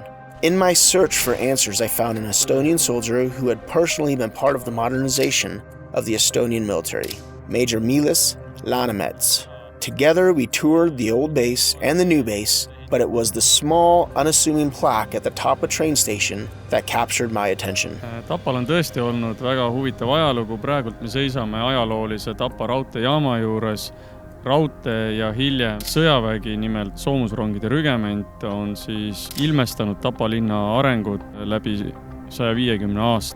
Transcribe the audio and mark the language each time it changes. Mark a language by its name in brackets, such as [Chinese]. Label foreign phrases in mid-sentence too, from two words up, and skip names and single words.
[English] In my search for answers, I found an Estonian soldier who had personally been part of the modernization of the Estonian military, Major Meelis, Laanements. Together, we toured the old base and the new base, but it was the small, unassuming plaque at the Tapa train station that captured my attention. [Estonian] Tapal on tõesti olnud väga huvitav ajalugu. Praegult me seisame ajaloolise Tapa raudteejaama juures. Raudtee ja hiljem sõjavägi, nimelt soomusrongide rügement, on siis ilmestanud Tapa linna arengut läbi 150 aasta.